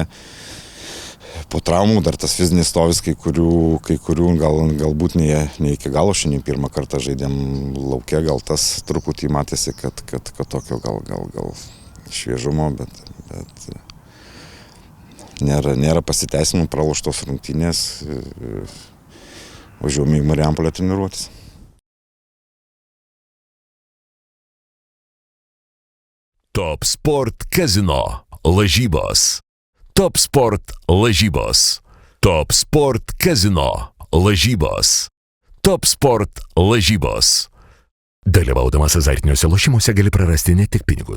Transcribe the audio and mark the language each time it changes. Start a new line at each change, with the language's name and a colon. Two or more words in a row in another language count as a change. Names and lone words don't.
Lithuanian: Po traumų dar tas fizinis stovis, kai kurių galbūt ne iki galo, šiandien pirmą kartą žaidėm lauke, gal tas truputį matėsi, kad tokio gal šviežumo, bet nėra pasiteisinimų, praloštos rungtynės, važiuojame į Marijampolę treniruotis. Top Sport Casino lažybos. Top Sport lažybos. Top Sport Casino lažybos. Top Sport lažybos. Dalyvaudamas azartiniuose lošimuose gali prarasti ne tik pinigus,